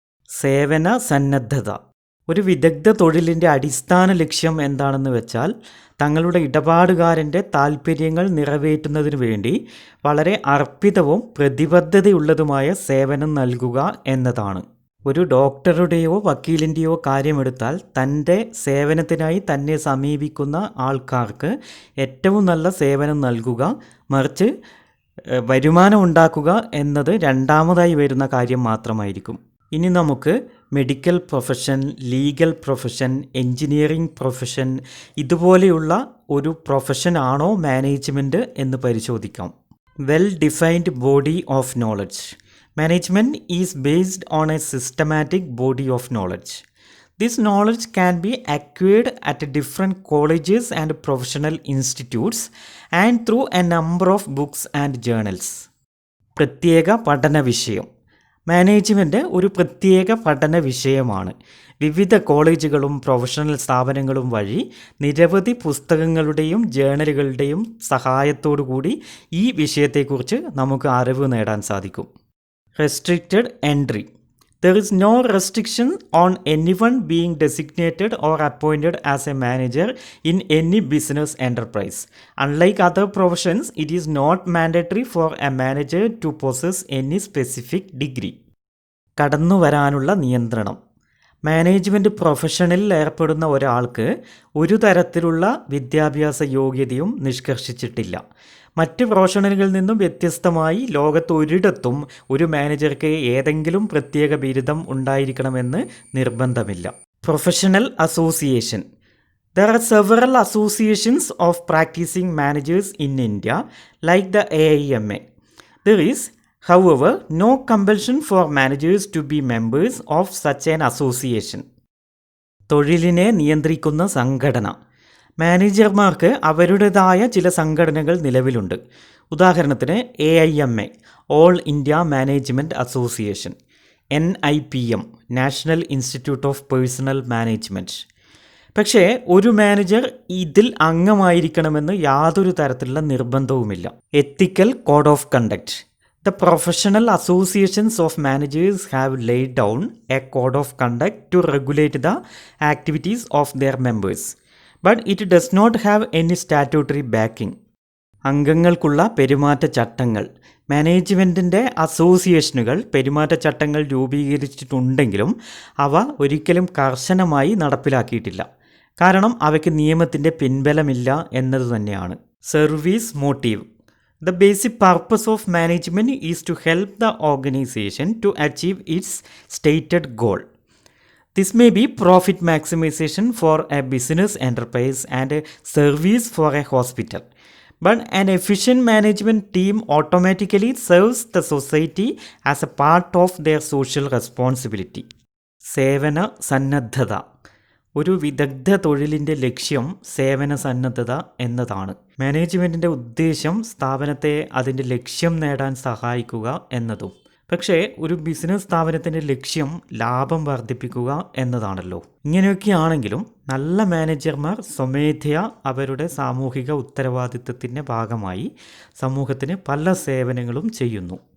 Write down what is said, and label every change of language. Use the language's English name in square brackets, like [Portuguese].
[Malayalam] സേവന സന്നദ്ധത. ഒരു വിദഗ്ധ തൊഴിലിൻ്റെ അടിസ്ഥാന ലക്ഷ്യം എന്താണെന്ന് വെച്ചാൽ തങ്ങളുടെ ഇടപാടുകാരൻ്റെ താൽപ്പര്യങ്ങൾ നിറവേറ്റുന്നതിനു വേണ്ടി വളരെ അർപ്പിതവും പ്രതിബദ്ധതയുള്ളതുമായ സേവനം നൽകുക എന്നതാണ്. ഒരു ഡോക്ടറുടെയോ വക്കീലിൻ്റെയോ കാര്യമെടുത്താൽ തൻ്റെ സേവനത്തിനായി തന്നെ സമീപിക്കുന്ന ആൾക്കാർക്ക് ഏറ്റവും നല്ല സേവനം നൽകുക, മറിച്ച് വരുമാനം ഉണ്ടാക്കുക എന്നത് രണ്ടാമതായി വരുന്ന കാര്യം മാത്രമായിരിക്കും. ഇനി നമുക്ക് medical profession, legal profession, engineering profession ഇതുപോലെയുള്ള ഒരു പ്രൊഫഷൻ ആണോ മാനേജ്മെൻറ്റ് എന്ന് പരിശോധിക്കാം. [English] Well defined body of knowledge. Management is based on a systematic body of knowledge. This knowledge can be acquired at different colleges and professional institutes and through a number of books and journals. [Malayalam] പ്രത്യേക പഠന വിഷയം. Management ഒരു പ്രത്യേക പഠന വിഷയമാണ്. വിവിധ കോളേജുകളും professional സ്ഥാപനങ്ങളും വഴി നിരവധി പുസ്തകങ്ങളുടെയും ജേണലുകളുടെയും സഹായത്തോടു കൂടി ഈ വിഷയത്തെക്കുറിച്ച് നമുക്ക് അറിവ് നേടാൻ സാധിക്കും. [English] Restricted entry. There is no restriction on anyone being designated or appointed as a manager in any business enterprise. Unlike other professions, it is not mandatory for a manager to possess any specific degree. [Malayalam] കടന്നു വരാനുള്ള നിയന്ത്രണം. Management പ്രൊഫഷനിൽ ഏർപ്പെടുന്ന ഒരാൾക്ക് ഒരു തരത്തിലുള്ള വിദ്യാഭ്യാസ യോഗ്യതയും നിഷ്കർഷിച്ചിട്ടില്ല. മറ്റ് പ്രൊഫഷണലുകളിൽ നിന്നും വ്യത്യസ്തമായി ലോകത്ത് ഒരിടത്തും ഒരു മാനേജർക്ക് ഏതെങ്കിലും പ്രത്യേക ബിരുദം ഉണ്ടായിരിക്കണമെന്ന് നിർബന്ധമില്ല. [English] Professional association. There are several associations of practicing managers in India, like the AIMA. There is, however, no compulsion for managers to be members of such an association. [Malayalam] തൊഴിലിനെ നിയന്ത്രിക്കുന്ന സംഘടന. മാനേജർമാർക്ക് അവരുടേതായ ചില സംഘടനകൾ നിലവിലുണ്ട്. ഉദാഹരണത്തിന് AIMA, all India management association, NIPM, national institute of personal management. പക്ഷേ ഒരു manager ഇതിൽ അംഗമായിരിക്കണമെന്ന് യാതൊരു തരത്തിലുള്ള നിർബന്ധവുമില്ല. [English] Ethical code of conduct. The professional associations of managers have laid down a code of conduct to regulate the activities of their members, but it does not have any statutory backing. [Malayalam] അംഗങ്ങൾക്കുള്ള പെരുമാറ്റച്ചട്ടങ്ങൾ. മാനേജ്മെൻറ്റിൻ്റെ അസോസിയേഷനുകൾ പെരുമാറ്റച്ചട്ടങ്ങൾ രൂപീകരിച്ചിട്ടുണ്ടെങ്കിലും അവ ഒരിക്കലും കർശനമായി നടപ്പിലാക്കിയിട്ടില്ല. കാരണം അവയ്ക്ക് നിയമത്തിൻ്റെ പിൻബലമില്ല എന്നത് തന്നെയാണ്. [English] Service motive. The basic purpose of management is to help the organization to achieve its stated goal. This may be profit maximization for a business enterprise and a service for a hospital. But an efficient management team automatically serves the society as a part of their social responsibility. [Malayalam] സേവന സന്നദ്ധത. ഒരു വിദഗ്ധ തൊഴിലിൻ്റെ ലക്ഷ്യം സേവന സന്നദ്ധത എന്നതാണ്. മാനേജ്മെൻറ്റിൻ്റെ ഉദ്ദേശം സ്ഥാപനത്തെ അതിൻ്റെ ലക്ഷ്യം നേടാൻ സഹായിക്കുക എന്നതും. പക്ഷേ ഒരു ബിസിനസ് സ്ഥാപനത്തിൻ്റെ ലക്ഷ്യം ലാഭം വർദ്ധിപ്പിക്കുക എന്നതാണല്ലോ. ഇങ്ങനെയൊക്കെയാണെങ്കിലും നല്ല മാനേജർമാർ സ്വമേധയാ അവരുടെ സാമൂഹിക ഉത്തരവാദിത്തത്തിൻ്റെ ഭാഗമായി സമൂഹത്തിന് പല സേവനങ്ങളും ചെയ്യുന്നു.